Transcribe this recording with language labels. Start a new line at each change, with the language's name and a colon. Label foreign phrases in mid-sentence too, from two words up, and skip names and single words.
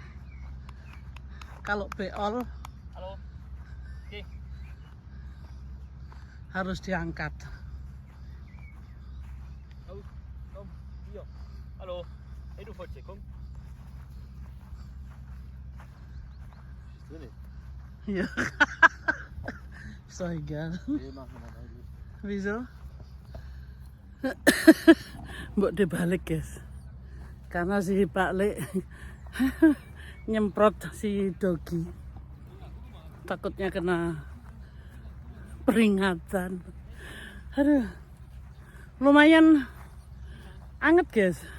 Indonesian: Kalau beol harus diangkat.
German: Hallo, hey du Fotje, komm. Bist du nicht? Ja. Ist doch egal. Nee, machen wir mal eigentlich. Wieso?
Indonesian: Mbok De balik guys, karena si Pak Le nyemprot si Dogi, takutnya kena peringatan. Aduh, lumayan anget guys.